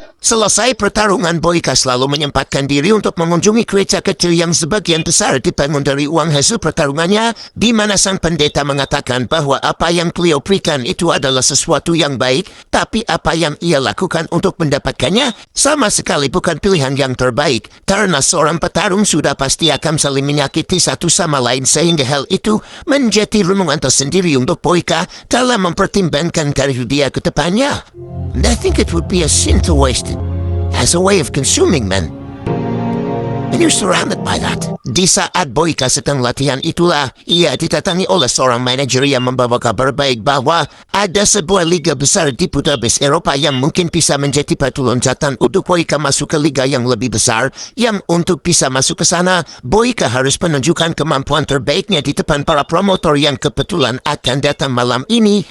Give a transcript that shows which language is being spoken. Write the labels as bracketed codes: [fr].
[id] Selesai pertarungan, Boyka selalu menyempatkan diri untuk mengunjungi gereja kecil yang sebagian besar dibangun dari uang hasil pertarungannya, di mana sang pendeta mengatakan bahwa apa yang beliau berikan itu adalah sesuatu yang baik, tapi apa yang ia lakukan untuk mendapatkannya sama sekali bukan pilihan yang terbaik, karena seorang petarung sudah pasti akan saling menyakiti satu sama lain, sehingga hal itu menjadi renungan tersendiri untuk Boyka dalam mempertimbangkan karir dia ke depannya. [en] And I think it would be a sin to waste it as a way of consuming men. And you're surrounded by that. [id] Di saat Boyka sedang latihan itulah, ia didatangi oleh seorang manajer yang membawa kabar baik bahwa ada sebuah liga besar di Budapest, Eropa yang mungkin bisa menjadi batu loncatan untuk Boyka masuk ke liga yang lebih besar, yang untuk bisa masuk ke sana, Boyka harus menunjukkan kemampuan terbaiknya di depan para promotor yang kebetulan akan datang malam ini.